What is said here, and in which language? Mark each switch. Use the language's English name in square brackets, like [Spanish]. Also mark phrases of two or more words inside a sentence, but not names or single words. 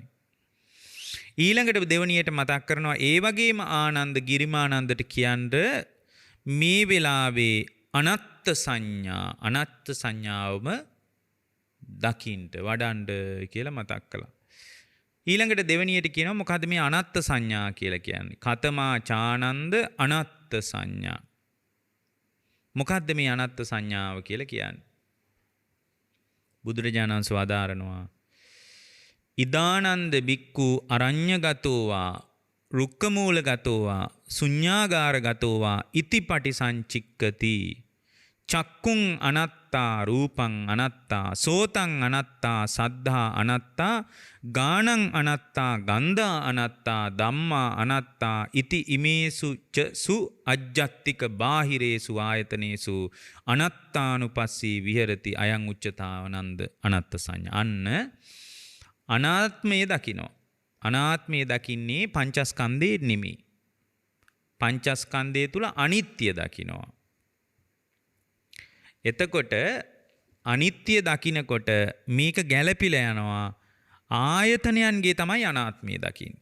[Sinhala] ඊළඟට දෙවණියට මතක් කරනවා ඒ වගේම ආනන්ද ගිරිමානන්දට කියන්නේ මේ වෙලාවේ අනත්ත් සංඥාවම දකින්ට වඩන්ඩ කියලා මතක් කළා. ඊළඟට දෙවණියට කියනවා මොකද්ද මේ අනත්ත් සංඥා කියලා කියන්නේ? [Pali] කතමා චානන්ද අනත්ත් සංඥා. [Sinhala] මොකද්ද මේ අනත්ත් සංඥාව කියලා කියන්නේ? බුදුරජාණන් වහන්සේ වදාරනවා [Pali] ඉදානන්ද බික්කු අරඤ්‍යගතෝවා රුක්කමූලගතෝවා ශුඤ්ඤාගාරගතෝවා ඉතිපටි සංචික්කති චක්කුං අනත්තා රූපං අනත්තා සෝතං අනත්තා සද්ධා අනත්තා ගානං අනත්තා ගන්ධා අනත්තා ධම්මා අනත්තා ඉති ඉමේසු ච සු අජ්ජත්තික බාහිරේසු ආයතනේසු අනත්තානුපස්සී විහෙරති අයං උච්චතාවනන්ද අනත්ත සංඥා. [Sinhala] අන්න අනාත්මය දකිනවා. අනාත්මය දකින්නේ පංචස්කන්ධේ නෙමෙයි. පංචස්කන්ධය තුල අනිත්‍ය දකිනවා. එතකොට අනිත්‍ය දකිනකොට මේක ගැළපිලා යනවා ආයතනයන්ගේ තමයි අනාත්මය දකින්නේ.